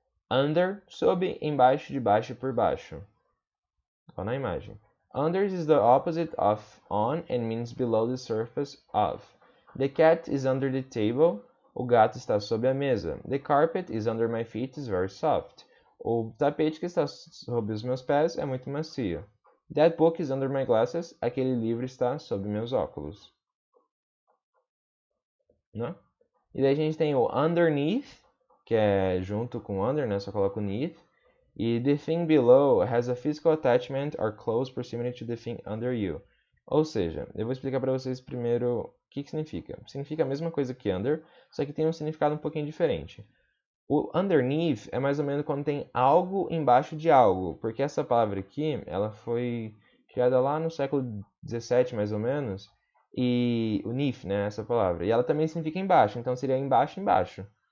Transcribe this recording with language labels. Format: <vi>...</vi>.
<pt>Under, sob, embaixo, debaixo, por baixo. Olha na imagem.</pt> <en>Under is the opposite of on and means below the surface of. The cat is under the table.</en> <pt>O gato está sob a mesa.</pt> <en>The carpet is under my feet is very soft.</en> <pt>O tapete que está sob os meus pés é muito macio.</pt> <en>That book is under my glasses.</en> <pt>Aquele livro está sob meus óculos. Não? E daí a gente tem o underneath, que é junto com under, né? Só coloca o neath.</pt> <en>E the thing below has a physical attachment or close proximity to the thing under you.</en> <pt>Ou seja, eu vou explicar para vocês primeiro o que significa. Significa a mesma coisa que under, só que tem um significado um pouquinho diferente. O underneath é mais ou menos quando tem algo embaixo de algo, porque essa palavra aqui, ela foi criada lá no século 17 mais ou menos, e o neath, né, essa palavra, e ela também significa embaixo, então seria embaixo, embaixo.</pt>